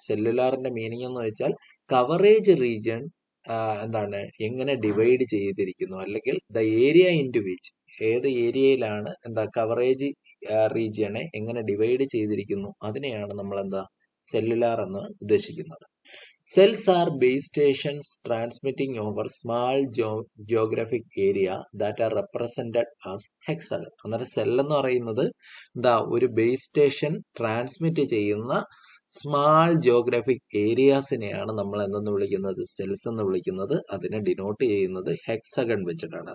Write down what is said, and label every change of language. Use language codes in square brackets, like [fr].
[ml] സെല്ലുലാറിന്റെ meaning എന്ന് വെച്ചാൽ coverage region എങ്ങനെ ഡിവൈഡ് ചെയ്തിരിക്കുന്നു, അല്ലെങ്കിൽ [en] the area into which [ml] ഏത് ഏരിയയിലാണ് കവറേജ് റീജിയനെ എങ്ങനെ ഡിവൈഡ് ചെയ്തിരിക്കുന്നു, അതിനെയാണ് നമ്മൾ സെല്ലുലാർ എന്ന് ഉദ്ദേശിക്കുന്നത്. [en] Cells are base stations transmitting over small geographic area that are represented as hexagon. [ml] അന്നേരം സെൽ എന്ന് പറയുന്നത് ഒരു ബേസ് സ്റ്റേഷൻ ട്രാൻസ്മിറ്റ് ചെയ്യുന്ന സ്മാൾ ജിയോഗ്രാഫിക് ഏരിയാസിനെയാണ് നമ്മൾ എന്തെന്ന് വിളിക്കുന്നത്? സെൽസ് എന്ന് വിളിക്കുന്നത്. അതിനെ ഡിനോട്ട് ചെയ്യുന്നത് ഹെക്സഗൺ വെച്ചിട്ടാണ്.